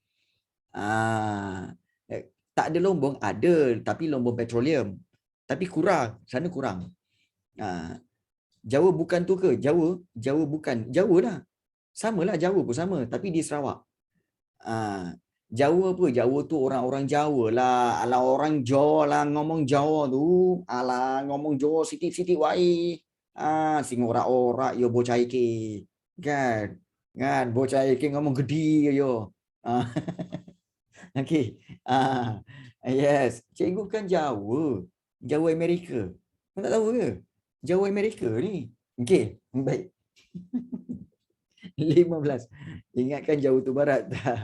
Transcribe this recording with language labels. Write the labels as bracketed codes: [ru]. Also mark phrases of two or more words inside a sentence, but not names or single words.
[ms] Tak ada lombong? Ada. Tapi lombong petroleum. Tapi kurang. Sana kurang. Jawa bukan tu ke? Jawa bukan. Jawa lah. Sama lah, Jawa pun sama. Tapi di Sarawak. Jawa apa? Jawa tu orang-orang Jawa lah. Alah orang Jawa lah ngomong Jawa tu. [jv] Alah ngomong Jawa sitik-sitik wae. Sing ora-ora yo bocah iki. [ms] Kan? [jv] Bocah iki ngomong gede yo. [en] Okey. Yes. [ms] Cikgu kan Jawa. Jawa Amerika. Kau tak tahu ke? Jawa Amerika ni. Okey. Baik. 15. Ingatkan Jawa tu barat tak?